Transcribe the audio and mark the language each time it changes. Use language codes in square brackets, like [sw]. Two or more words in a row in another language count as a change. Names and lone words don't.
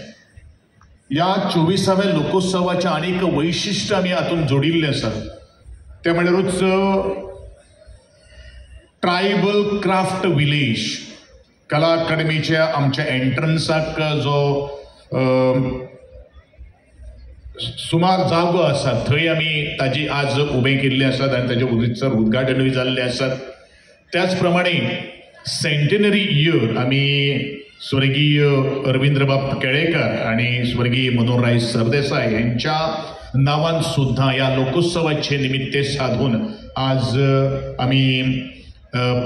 [mr] या 24व्या लोकोत्सवाच्या अनेक वैशिष्ट्य आम्ही आतून जोडिल्ले असतात। [kok] त्यामुळे रोज [en] tribal craft village [kok] कला अकादमीच्या आमच्या एंट्रन्साक जो सुमार जागो आसा थंय आमी ताजी आज उबे केल्ले आसात आनी ताजे उदीचर उद्घाटनूय जाल्ले आसात। [mr] त्याचप्रमाणे [en] centenary year [mr] आम्ही स्वर्गीय अरविंद्रबाब केळेकर आणि स्वर्गीय मनोहरराय सरदेसाई यांच्या नावान सुद्धा या लोकोत्सवाचे निमित्ते साधून आज आम्ही